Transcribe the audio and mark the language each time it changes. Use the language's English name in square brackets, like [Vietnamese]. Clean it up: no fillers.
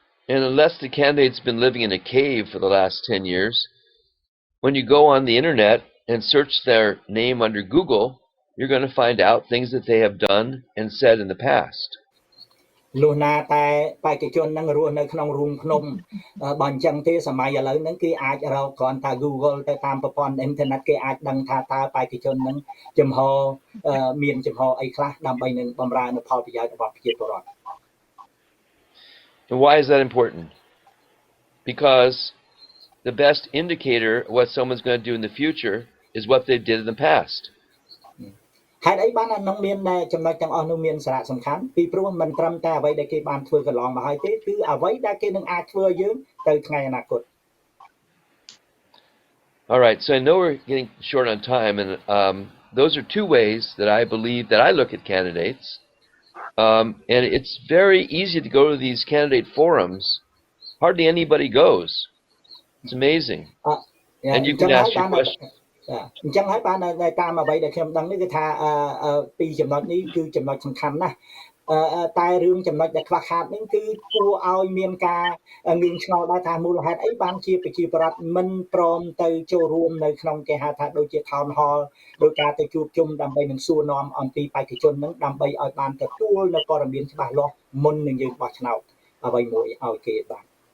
[English] And unless the candidate's been living in a cave for the last 10 years, when you go on the internet and search their name under Google, you're going to find out things that they have done and said in the past. [Khmer] លុះណាតែបេក្ខជននឹងរស់នៅក្នុងរូងភ្នំបើអញ្ចឹងទេសម័យឥឡូវហ្នឹងគេអាចរកគ្រាន់តែ Google ទៅតាមប្រព័ន្ធអ៊ីនធឺណិតគេអាចដឹងថាតើបេក្ខជននឹងចំហមានចំហអីខ្លះដើម្បីនឹងបម្រើនៅផលប្រយោជន៍របស់ប្រជាពលរដ្ឋ [English] And why is that important? Because the best indicator of what someone's going to do in the future is what they did in the past. [Khmer] ហេតុអីបាននឹងមានចំណុចទាំងអស់នោះមានសារៈសំខាន់ពីព្រោះមិនត្រឹមតែអ្វីដែលគេបានធ្វើកន្លងមកហើយទេគឺអ្វីដែលគេនឹងអាចធ្វើយើងទៅថ្ងៃអនាគត [English] All right, so I know we're getting short on time, and those are two ways that I believe that I look at candidates. And it's very easy to go to these candidate forums. Hardly anybody goes. It's amazing. And you can ask your question. [Khmer] អញ្ចឹងហើយបានតាមអ្វីដែលខ្ញុំដឹងនេះគឺថាពីចំណុចនេះគឺចំណុចសំខាន់ណាស់តែរឿងចំណុចដែលខ្វះខាតនេះគឺគួរឲ្យមានការងឿងឆ្ងល់ដែរថាមូលហេតុអីបានជាប្រជាពលរដ្ឋមិនព្រមទៅចូលរួមនៅក្នុងគេហៅថាដូចជា town hall ដោយការទៅជួបជុំដើម្បីនឹងសួរនាំអំពីបេក្ខជននឹងដើម្បីឲ្យបានទទួលនៅព័ត៌មានច្បាស់លាស់មុននឹងយើងបោះឆ្នោតអ្វីមួយឲ្យគេបាន